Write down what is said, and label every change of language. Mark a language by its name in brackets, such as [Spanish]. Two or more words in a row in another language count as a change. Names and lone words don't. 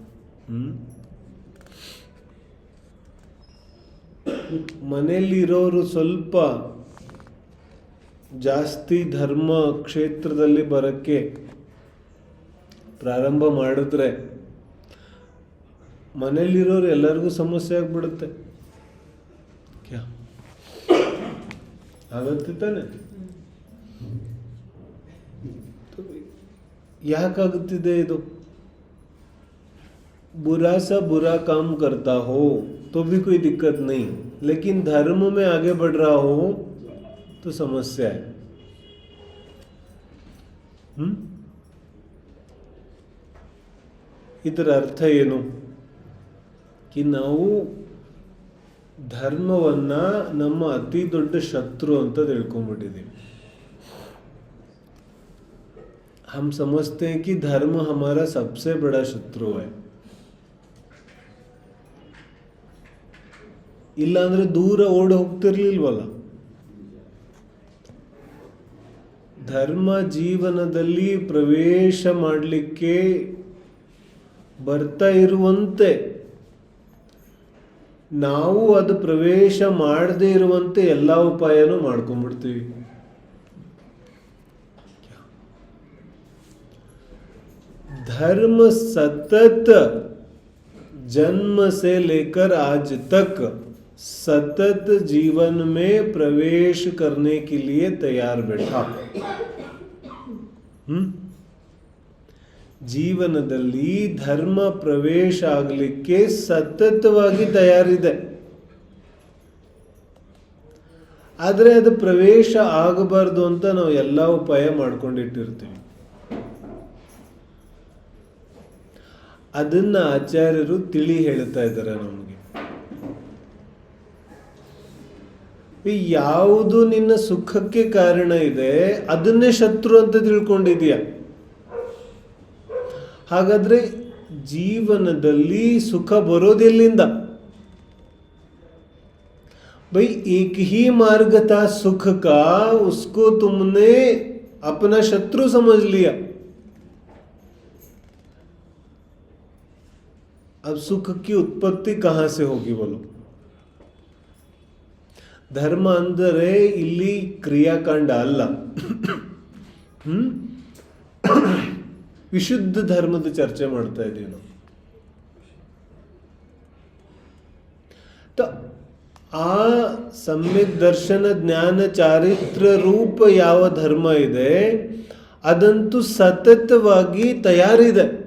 [Kannada] ಮನೆಯಲ್ಲಿ ಇರೋರು ಸ್ವಲ್ಪ ಜಾಸ್ತಿ ಧರ್ಮ ಕ್ಷೇತ್ರದಲ್ಲಿ ಬರೋಕ್ಕೆ ಪ್ರಾರಂಭ ಮಾಡಿದ್ರೆ ಮನೆಯಲ್ಲಿರೋರು ಎಲ್ಲರಿಗೂ ಸಮಸ್ಯೆ ಆಗ್ಬಿಡುತ್ತೆ. ಆಗತ್ತೆ ತಾನೆ? ಯಾಕಾಗುತ್ತಿದೆ ಇದು? [Hindi] बुरा सा बुरा काम करता हो तो भी कोई दिक्कत नहीं, लेकिन धर्म में आगे बढ़ रहा हो तो समस्या है. [Kannada] ಇದರ ಅರ್ಥ ಏನು? ಕಿ ನಾವು ಧರ್ಮವನ್ನ ನಮ್ಮ ಅತಿ ದೊಡ್ಡ ಶತ್ರು ಅಂತ ತಿಳ್ಕೊಂಡ್ಬಿಟ್ಟಿದ್ದೀವಿ. [Hindi] हम समझते हैं कि धर्म हमारा सबसे बड़ा शत्रु है. [Kannada] ಇಲ್ಲ ಅಂದ್ರೆ ದೂರ ಓಡಿ ಹೋಗ್ತಿರ್ಲಿಲ್ವಲ್ಲ. ಧರ್ಮ ಜೀವನದಲ್ಲಿ ಪ್ರವೇಶ ಮಾಡಲಿಕ್ಕೆ ಬರ್ತಾ ಇರುವಂತೆ ನಾವು ಅದು ಪ್ರವೇಶ ಮಾಡದೇ ಇರುವಂತೆ ಎಲ್ಲ ಉಪಾಯನೂ ಮಾಡ್ಕೊಂಡ್ಬಿಡ್ತೀವಿ. [Hindi] धर्म सतत जन्म से लेकर आज तक सतत जीवन में प्रवेश करने के लिए तैयार बैठा. [Kannada] ಜೀವನದಲ್ಲಿ ಧರ್ಮ ಪ್ರವೇಶ ಆಗಲಿಕ್ಕೆ ಸತತವಾಗಿ ತಯಾರಿದೆ. ಆದರೆ ಅದು ಪ್ರವೇಶ ಆಗಬಾರ್ದು ಅಂತ ನಾವು ಎಲ್ಲ ಉಪಾಯ ಮಾಡ್ಕೊಂಡಿಟ್ಟಿರ್ತೀವಿ. ಅದನ್ನ ಆಚಾರ್ಯರು ತಿಳಿ ಹೇಳ್ತಾ ಇದ್ದಾರೆ ನಮಗೆ. ಯಾವುದು ನಿನ್ನ ಸುಖಕ್ಕೆ ಕಾರಣ ಇದೆ ಅದನ್ನೇ ಶತ್ರು ಅಂತ ತಿಳ್ಕೊಂಡಿದೀಯ. ಹಾಗಾದ್ರೆ ಜೀವನದಲ್ಲಿ ಸುಖ ಬರೋದೆಲ್ಲಿಂದ? [Hindi] भाई एक ही मार्ग था सुख का, उसको तुमने अपना शत्रु समझ लिया. अब सुख की उत्पत्ति कहां से होगी बोलो? [Kannada] ಧರ್ಮ ಅಂದರೆ ಇಲ್ಲಿ ಕ್ರಿಯಾಕಾಂಡ ಅಲ್ಲ. ವಿಶುದ್ಧ ಧರ್ಮದ ಚರ್ಚೆ ಮಾಡ್ತಾ ಇದ್ದೀವಿ ನಾವು. ಆ ಸಮ್ಯಕ್ ದರ್ಶನ ಜ್ಞಾನ ಚಾರಿತ್ರ ರೂಪ ಯಾವ ಧರ್ಮ ಇದೆ ಅದಂತೂ ಸತತವಾಗಿ ತಯಾರಿದೆ.